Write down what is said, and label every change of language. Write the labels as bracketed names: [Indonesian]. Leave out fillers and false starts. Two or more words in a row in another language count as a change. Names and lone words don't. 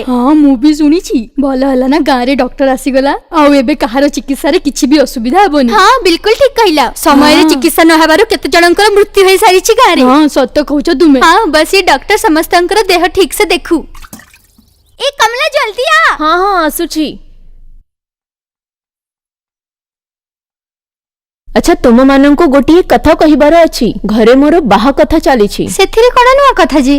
[Odia] ହଁ ମୁଁ ବି ଶୁଣିଛି ଭଲ ହେଲା ନା ଗାଁରେ ଡକ୍ଟର ଆସିଗଲା ଆଉ ଏବେ କାହାର ଚିକିତ୍ସାରେ କିଛି ବି ଅସୁବିଧା ହେବନି। ହଁ ବିଲ୍‌କୁଲ ଠିକ୍ କହିଲ। ସମୟ ରେ हाँ। ଚିକିତ୍ସା ନ ହେବାରୁ କେତେ ଜଣଙ୍କର ମୃତ୍ୟୁ ହୋଇ ସାରିଚି ଗାଁରେ। ହଁ ସତ କହୁଛ ତୁମେ। ହଁ ବସ୍ ଏ ଡାକ୍ତର ସମସ୍ତଙ୍କର ଦେହ ଠିକ୍ ସେ ଦେଖୁ। ଏ କମଳା ଜଲ୍‌ଦି ଆ। ହଁ ହଁ ଆସୁଚି। ଅଚ୍ଛା ତୁମ ମାନଙ୍କୁ ଗୋଟିଏ କଥା କହିବାର ଅଛି। ଘରେ ମୋର ବାହା କଥା ଚାଲିଛି। ସେଥିରେ କୋନ ନୂଆ କଥା ଜୀ?